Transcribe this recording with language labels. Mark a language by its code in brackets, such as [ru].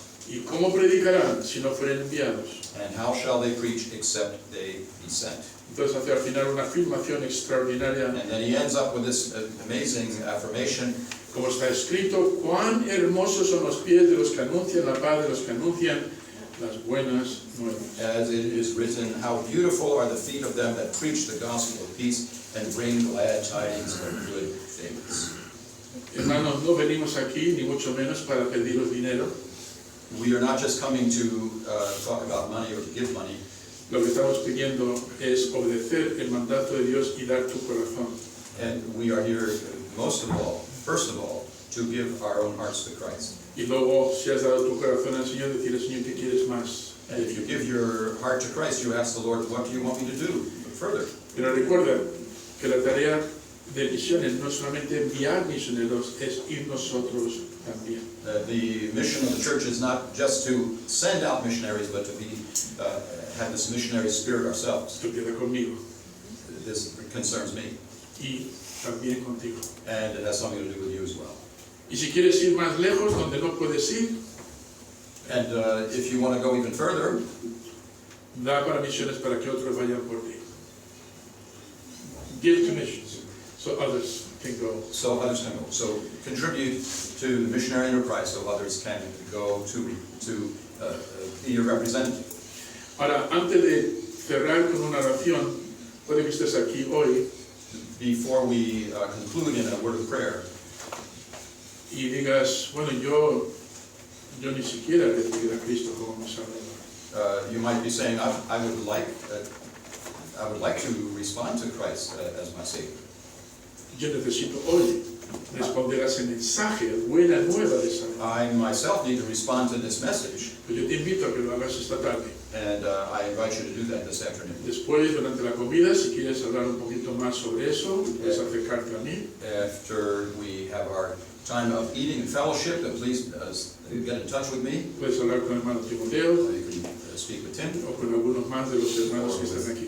[es] ¿Y cómo predicarán si no fueren enviados? [en] And how shall they preach except they be sent? [es] Entonces hace al final una afirmación extraordinaria, [en] And then he ends up with this amazing affirmation. [es] como está escrito: cuán hermosos son los pies de los que anuncian la paz, de los que anuncian las buenas nuevas. [en] As it is written, how beautiful are the feet of them that preach the gospel of peace and bring glad tidings of good things. [es] Hermanos, no venimos aquí ni mucho menos para pediros dinero. [en] We are not just coming to talk about money or to give money. [es] Lo que estamos pidiendo es obedecer el mandato de Dios y dar tu corazón. [en] And we are here, most of all, first of all, to give our own hearts to Christ. [es] Y luego, si has dado tu corazón al Señor, decirle: Señor, ¿qué quieres más? [en] And if you give your heart to Christ, you ask the Lord, what do you want me to do further? [es] Pero recuerda que la tarea de misiones no es solamente enviar misioneros, es ir nosotros también. [en] The mission of the church is not just to send out missionaries, but to be have this missionary spirit ourselves. [es] Esto queda conmigo [en] This concerns me, [es] y también contigo. [en] and it has something to do with you as well. [es] Y si quieres ir más lejos, donde no puedes ir, [en] And if you want to go even further, [es] da para misiones para que otros vayan por ti. [en] Give to missions, so others can go. so others can go. So contribute to the missionary enterprise, so others can go to be your representative. [es] Ahora, antes de cerrar con una oración, puede que estés aquí hoy [en] Before we conclude in a word of prayer, [es] y digas: bueno, yo ni siquiera recibí a Cristo como mi Salvador. [en] you might be saying, I would like to respond to Christ as my Savior. [es] Yo necesito hoy responder a ese mensaje, buena nueva de salvación. [en] I myself need to respond to this message, [es] Pues yo te invito a que lo hagas esta tarde. [en] and I invite you to do that this afternoon. [es] Después, durante la comida, si quieres hablar un poquito más sobre eso, puedes acercarte a mí. [en] After we have our time of eating and fellowship, please get in touch with me. [es] Puedes hablar con el hermano Timoteo [en] You can speak with Tim [es] o con algunos más de los [en] or [es] hermanos que están aquí.